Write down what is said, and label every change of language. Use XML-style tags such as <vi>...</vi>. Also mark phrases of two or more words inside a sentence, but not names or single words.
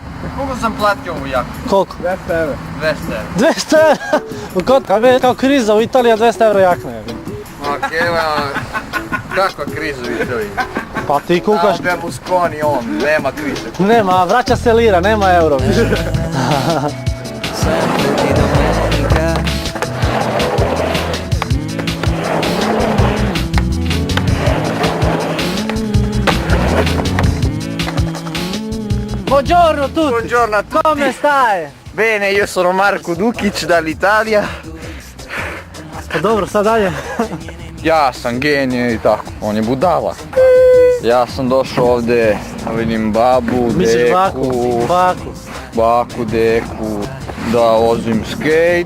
<sr>Koliko sam platio ovu jaknu? Koliko? 200 eura. 200 eura? Kao kriza u Italiji, 200 eura jakna je. Ok, evo, kakva kriza u Italiji? Pa ti kukaš... A Berlusconi on, nema krize. Nema, vraća se lira, nema euro više.</sr> <it>Sempre di domenica. Buongiorno tutti! Buongiorno a tutti! Come stai? Bene, io sono Marko Dukić dall'Italija.</it> <sr>Pa dobro, sad dalje. Ja sam genije i tako, on je budala. Ja sam došao ovdje, vidim babu, Misliš deku, baku, deku, da vozim skate.</sr>